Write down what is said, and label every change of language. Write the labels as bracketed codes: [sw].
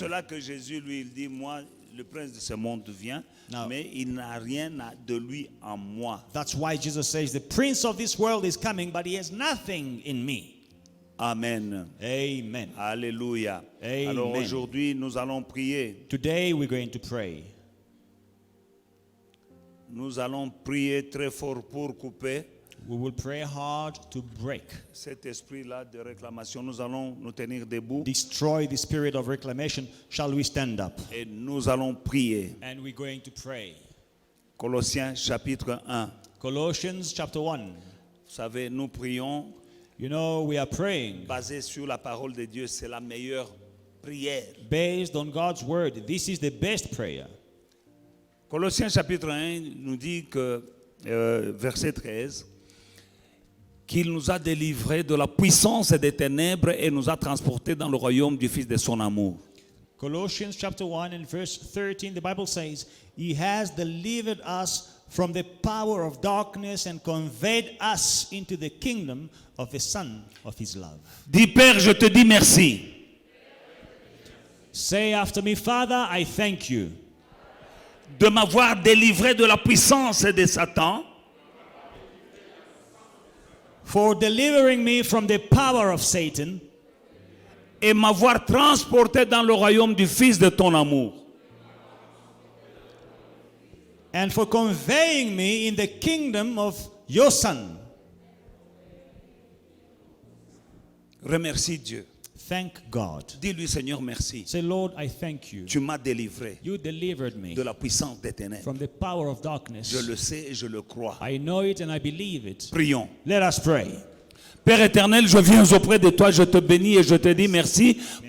[fr] cela que Jésus, lui, il dit, moi, le prince de ce monde vient, [en] No. [fr] mais il n'a rien de lui en moi. [en] That's why Jesus says, the prince of this world is coming, but he has nothing in me. Amen. Amen. Alléluia. Amen. [fr] Alors aujourd'hui, nous allons prier. [en] Today we're going to pray. [fr] Nous allons prier très fort pour couper [en] We will pray hard to break, [fr] cet esprit-là de réclamation. Nous allons nous tenir debout [en] destroy the spirit of reclamation. Shall we stand up? [fr] et nous allons prier. [en] And we're going to pray. [fr] Colossiens chapitre 1. [en] Colossians chapter 1. [fr] Vous savez, nous prions [en] You know, we are praying [fr] basé sur la parole de Dieu. C'est la meilleure prière. [en] based on God's word. This is the best prayer. [fr] Colossiens chapitre 1 nous dit que, verset 13, qu'il nous a délivrés de la puissance des ténèbres et nous a transportés dans le royaume du Fils de son amour. [en] Colossians chapter 1 and verse 13, the Bible says, He has delivered us from the power of darkness and conveyed us into the kingdom of the Son of His love. [fr] Dis, Père, je te dis merci [en] Say after me, Father, I thank you [fr] de m'avoir délivré de la puissance de Satan [en] for delivering me from the power of Satan [fr] et m'avoir transporté dans le royaume du Fils de ton amour. [en] and for conveying me in the kingdom of your Son. [fr] Remercie Dieu. [en] Thank God. [fr] Dis-lui, Seigneur, merci. [en] Say, Lord, I thank you. [fr] Tu m'as délivré [en] You delivered me [fr] de la puissance des ténèbres. [en] from the power of darkness. [fr] Je le sais et je le crois. [en] I know it and I believe it. [fr] Prions. [en] Let us pray. [fr] Père éternel, je viens auprès de toi, je te bénis et je te dis merci.